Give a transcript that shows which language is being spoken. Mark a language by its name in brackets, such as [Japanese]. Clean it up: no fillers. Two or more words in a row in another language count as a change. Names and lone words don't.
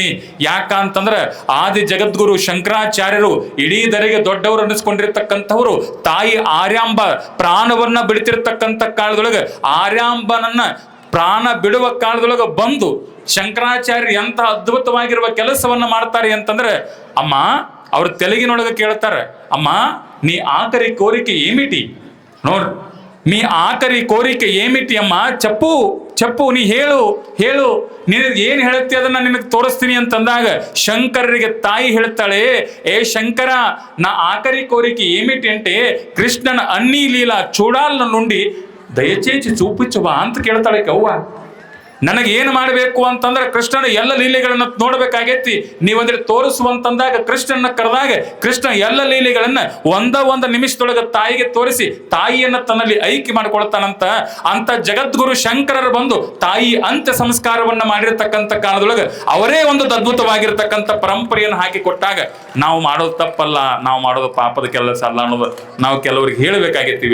[Kannada] ಯಾಕಂತಂದ್ರೆ ಆದಿ ಜಗದ್ಗುರು ಶಂಕರಾಚಾರ್ಯರು ಇಡೀ ದರೆಗೆ ದೊಡ್ಡವರು ಅನ್ನಿಸ್ಕೊಂಡಿರ್ತಕ್ಕಂಥವ್ರು ತಾಯಿ ಆರ್ಯಾಂಬ ಪ್ರಾಣವನ್ನ ಬಿಡ್ತಿರ್ತಕ್ಕಂಥ ಕಾಲದೊಳಗೆ ಆರ್ಯಾಂಬನನ್ನ ಪ್ರಾಣ ಬಿಡುವ ಕಾಲದೊಳಗೆ ಬಂದು ಶಂಕರಾಚಾರ್ಯರು ಎಂಥ ಅದ್ಭುತವಾಗಿರುವ ಕೆಲಸವನ್ನ ಮಾಡ್ತಾರೆ ಅಂತಂದ್ರೆ, ಅಮ್ಮ ಅವ್ರ ತೆಲುಗಿನೊಳಗೆ ಕೇಳ್ತಾರೆ, ಅಮ್ಮ [Telugu] నీ ఆఖరి కోరిక ఏమిటి? ನೋಡ್ರಿ, మీ ఆఖరి కోరిక ఏమిటి అమ్మ? [Kannada] చెప్పు ನೀ ಹೇಳು ನಿನಗೆ ಏನು ಹೇಳುತ್ತೆ ಅದನ್ನ ನಿನಗೆ ತೋರಿಸ್ತೀನಿ ಅಂತಂದಾಗ ಶಂಕರರಿಗೆ ತಾಯಿ ಹೇಳ್ತಾಳೆ, [Telugu] ఏ శంకర నా ఆఖరి కోరిక ఏమిటి అంటే కృష్ణನ అన్ని లీలా చూడాల నుండి దయచేసి చూపించువా [Kannada] ಅಂತ ಕೇಳ್ತಾಳೆ ಅವ್ವ. ನನಗೆ ಏನು ಮಾಡಬೇಕು ಅಂತಂದ್ರೆ ಕೃಷ್ಣನ ಎಲ್ಲ ಲೀಲೆಗಳನ್ನ ನೋಡ್ಬೇಕಾಗೈತಿ, ನೀವಂದ್ರೆ ತೋರಿಸುವಂತಂದಾಗ ಕೃಷ್ಣನ ಕರೆದಾಗ ಕೃಷ್ಣ ಎಲ್ಲ ಲೀಲೆಗಳನ್ನ ಒಂದು ನಿಮಿಷದೊಳಗೆ ತಾಯಿಗೆ ತೋರಿಸಿ ತಾಯಿಯನ್ನ ತನ್ನಲ್ಲಿ ಐಕ್ಯ ಮಾಡ್ಕೊಳ್ತಾನಂತ. ಅಂತ ಜಗದ್ಗುರು ಶಂಕರರು ಬಂದು ತಾಯಿ ಅಂತ್ಯ ಸಂಸ್ಕಾರವನ್ನ ಮಾಡಿರ್ತಕ್ಕಂಥ ಕಾಲದೊಳಗೆ ಅವರೇ ಒಂದು ಅದ್ಭುತವಾಗಿರ್ತಕ್ಕಂಥ ಪರಂಪರೆಯನ್ನು ಹಾಕಿ ಕೊಟ್ಟಾಗ ನಾವು ಮಾಡೋದು ತಪ್ಪಲ್ಲ, ನಾವು ಮಾಡೋದು ಪಾಪದ ಕೆಲಸ ಅಲ್ಲ ಅನ್ನೋದು ನಾವು ಕೆಲವರಿಗೆ ಹೇಳಬೇಕಾಗೈತಿ.